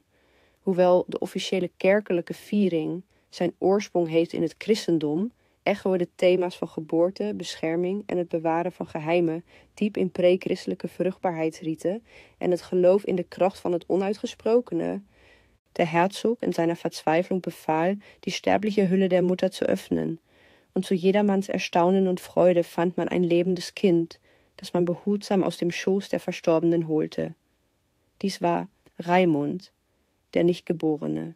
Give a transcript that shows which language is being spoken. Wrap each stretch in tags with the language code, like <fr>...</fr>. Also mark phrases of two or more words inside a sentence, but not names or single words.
<nl>Hoewel de officiële kerkelijke viering zijn oorsprong heeft in het christendom, echoen de thema's van geboorte, bescherming en het bewaren van geheimen diep in pre-christelijke vruchtbaarheidsrieten en het geloof in de kracht van het onuitgesprokene.</nl> <de>Der Herzog in seiner Verzweiflung befahl, die sterbliche Hülle der Mutter zu öffnen. Und zu jedermanns Erstaunen und Freude fand man ein lebendes Kind, das man behutsam aus dem Schoß der Verstorbenen holte. Dies war Raimund, der Nichtgeborene.</de>